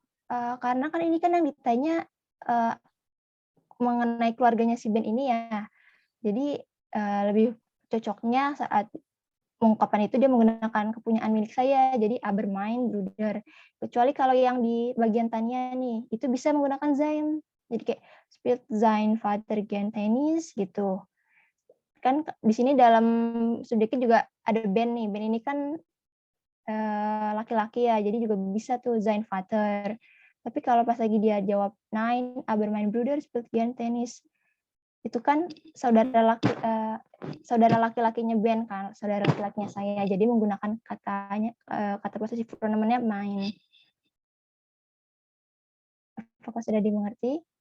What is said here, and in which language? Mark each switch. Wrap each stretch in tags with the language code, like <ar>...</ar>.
<id>Karena kan ini kan yang ditanya mengenai keluarganya si Ben ini ya. Jadi lebih cocoknya saat mengungkapkan itu dia menggunakan kepunyaan milik saya, jadi</id> <de>aber mein Bruder.</de> <id>Kecuali kalau yang di bagian tanya nih, itu bisa menggunakan sein. Jadi kayak</id> <de>spielt sein Vater gern Tennis</de> <id>gitu. Kan di sini dalam subjeknya juga ada Ben nih. Ben ini kan laki-laki ya, jadi juga bisa tuh sein Vater. Tapi kalau pas lagi dia jawab</id> <de>nein, aber mein Bruder spielt gern Tennis.</de> <id>Itu kan saudara laki-lakinya Ben kan, saudara laki-lakinya saya. Jadi menggunakan kata posesif pronomennya mein. Apakah sudah dimengerti?</id>